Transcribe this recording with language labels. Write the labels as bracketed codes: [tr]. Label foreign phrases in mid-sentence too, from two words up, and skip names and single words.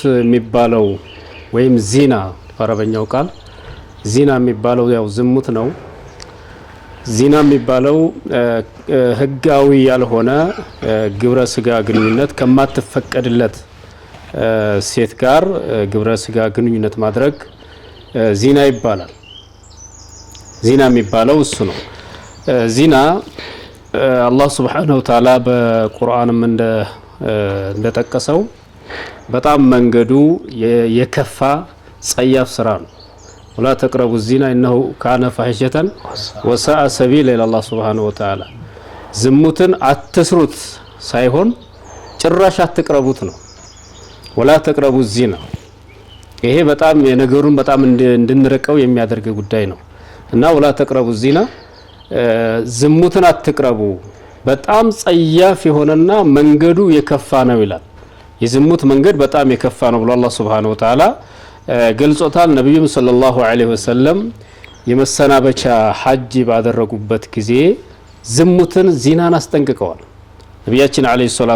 [am] የሚባለው ወይም ዚና በአረበኛው ቃል ዚና የሚባለው ያው ዝሙት ነው። ዚና የሚባለው ህጋዊ ያልሆነ ግብረ ስጋ ግንኙነት ከማትፈቀድለት ሴት ጋር ግብረ ስጋ ግንኙነት ማድረግ ዚና ይባላል። ዚና የሚባለው እሱ ነው። ዚና አላህ [ar] سبحانه وتعالى [am] በቁርአንም እንደጠቀሰው በጣም መንገዱ የከፋ ጸያፍ ስራ ነው። [ar] ولا تقربوا الزنا انه كان فاحشة وساء سبيلا الى الله سبحانه وتعالى [am] ዝሙትን አትስሩት ሳይሆን ጭራሽ አትቅረቡት ነው። [ar] ولا تقربوا الزنا [am] ይሄ በጣም የነገሩን በጣም እንድንረቀው የሚያደርግ ጉዳይ ነው እና [ar] ولا تقربوا الزنا [am] ዝሙትን አትቅረቡ በጣም ጸያፍ የሆነና መንገዱ የከፋ ነው ይላል። የዝሙት መንገድ በጣም የከፋ ነው ብሎ አላህ [ar] سبحانه وتعالى [am] ገልጾታል። ነብዩም ሰለላሁ [ar] عليه وسلم [am] የመሰናበቻ ሐጅ ባደረጉበት ጊዜ ዝሙትን ዚናን አስጠንቅቀዋል። ነብያችን [ar] عليه الصلاة